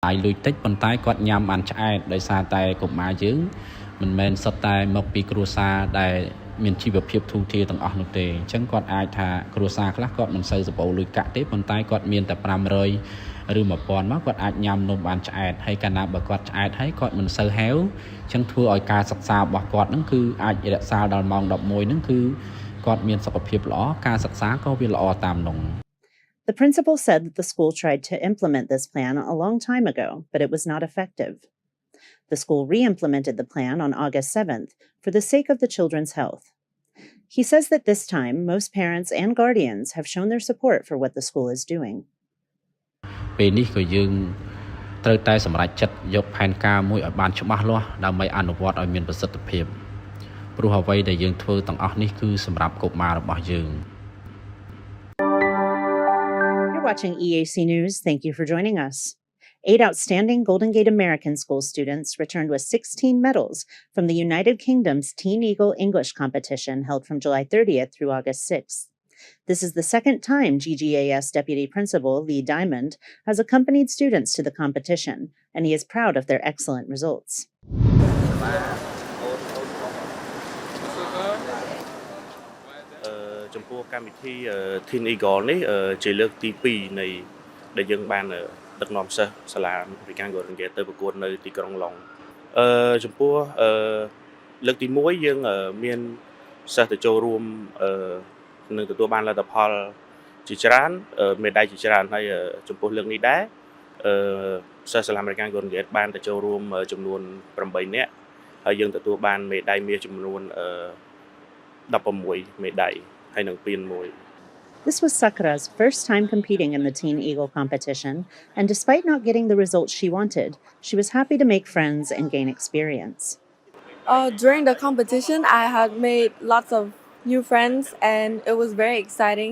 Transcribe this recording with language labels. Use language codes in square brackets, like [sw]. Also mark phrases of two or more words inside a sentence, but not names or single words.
[km] យលុយតិចប៉ុន្តែគាត់ញ៉ាំបានឆ្អែតដោយសារតែកុមារយើងមិនមែនសុទ្ធតែមកពីគ្រួសារដែលមានជីវភាពធូរធារទាំងអស់នោះទេអញ្ចឹងគាត់អាចថាគ្រួសារខ្លះគាត់មិនសូវសម្បូរលុយកាក់ទេប៉ុន្តែគាត់មានតែ500ឬ1000មកគាត់អាចញ៉ាំនំបានឆ្អែតហើយកាលណាបើគាត់ឆ្អែតហើយគាត់មិនសូវហាវអញ្ចឹងធ្វើឲ្យការសិក្សារបស់គាត់នឹងគឺអាចរក្សាដល់ម៉ោង11ហ្នឹងគឺគាត់មានសុខភាពល្អការសិក្សាក៏វាល្អតាមនោះ [en] The principal said that the school tried to implement this plan a long time ago, but it was not effective. The school re-implemented the plan on August 7th for the sake of the children's health. He says that this time, most parents and guardians have shown their support for what the school is doing. [km] ពេលនេះក៏យើងត្រូវតែសម្រេចចិត្តយកផែនការមួយឲ្យបានច្បាស់លាស់ដើម្បីអនុវត្តឲ្យមានប្រសិទ្ធភាពព្រោះអ្វីដែលយើងធ្វើទាំងអស់នេះគឺសម្រាប់កុមាររបស់យើង [en] You're watching EAC News. Thank you for joining us. 8 outstanding Golden Gate American School students returned with 16 medals from the United Kingdom's Teen Eagle English competition held from July 30th through August 6th. This is the second time GGAS Deputy Principal Lee Diamond has accompanied students to the competition, and he is proud of their excellent results. [km] ចំពោះកម្មវិធី Teen Eagle នេះជាលើកទី2នៃដែលយើងបានដឹកនាំសិស្សសាលា American Golden Gate ទៅប្រកួតនៅទីក្រុងឡុងចំពោះលើកទី1យើងមានសិស្សទៅចូលរួមនឹងទទួលបានលទ្ធផលជាច្រើនមេដាយជាច្រើនហើយចំពោះលើកនេះដែរសិស្សសាលា American Golden Gate បានទៅចូលរួមចំនួន8នាក់ហើយយើងទទួលបានមេដាយមាសចំនួន16មេដាយហើយនឹងពានមួយ [en] This was Sakura's first time competing in the Teen Eagle competition, and despite not getting the results she wanted, she was happy to make friends and gain experience. During the competition, I had made lots of new friends, and it was very exciting.